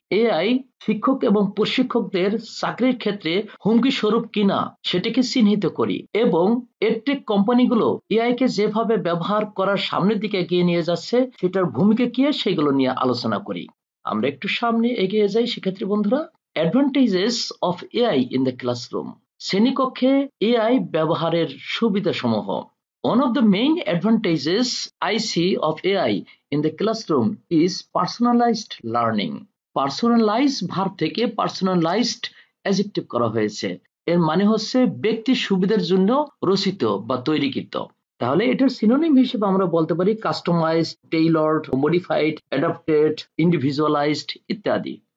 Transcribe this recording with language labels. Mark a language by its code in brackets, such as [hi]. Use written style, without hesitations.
[bn] AI শিক্ষক এবং প্রশিক্ষকদের চাকরির ক্ষেত্রে হুমকি স্বরূপ কিনা সেটাকে চিহ্নিত করি এবং এডটেক কোম্পানিগুলো এআই কে যেভাবে ব্যবহার করার সামনের দিকে এগিয়ে নিয়ে যাচ্ছে সেটার ভূমিকা কি সেগুলো নিয়ে আলোচনা করি। আমরা একটু সামনে এগিয়ে যাই শিক্ষার্থী বন্ধুরা। [en] advantages of AI in the classroom, [bn] শ্রেণীকক্ষে এআই ব্যবহারের সুবিধাসমূহ। [en] One of the main advantages I see of AI in the classroom is personalized learning. [bn] Personalized verb থেকে personalized adjective করা হয়েছে, এর মানে হচ্ছে ব্যক্তির সুবিধার জন্য রচিত বা তৈরিকৃত। তাহলে এটার সিনোনিম হিসেবে আমরা বলতে পারি কাস্টমাইজড, টেইলরড, মডিফাইড, অ্যাডাপ্টেড, ইন্ডিভিজুয়ালাইজড ইত্যাদি।